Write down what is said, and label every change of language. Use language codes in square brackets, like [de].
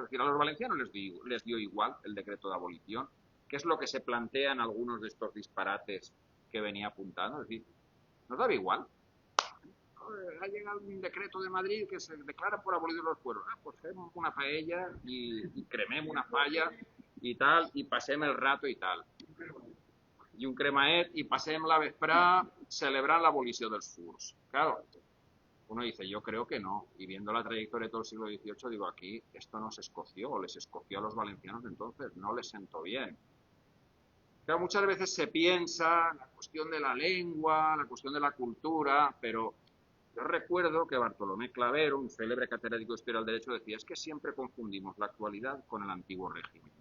[es] Es decir, a los valencianos les dio igual el decreto de abolición, que es lo que se plantea en algunos de estos disparates que venía apuntando. Es decir, nos daba igual. Ha llegado un decreto de Madrid que se declara por abolidos los fueros. Pues hacemos una paella y crememos una falla y tal, y pasemos el rato y tal. [ca] I un cremaet y passem la vesprada celebrant l'abolició dels furs. [es] Claro, uno dice, yo creo que no. Y viendo la trayectoria de todo el siglo XVIII, digo, aquí esto no se escoció, o les escoció a los valencianos de entonces, no les sentó bien. Claro, muchas veces se piensa la cuestión de la lengua, la cuestión de la cultura, pero yo recuerdo que Bartolomé Clavero, un célebre catedrático de Historia del Derecho, decía, es que siempre confundimos la actualidad con el antiguo régimen.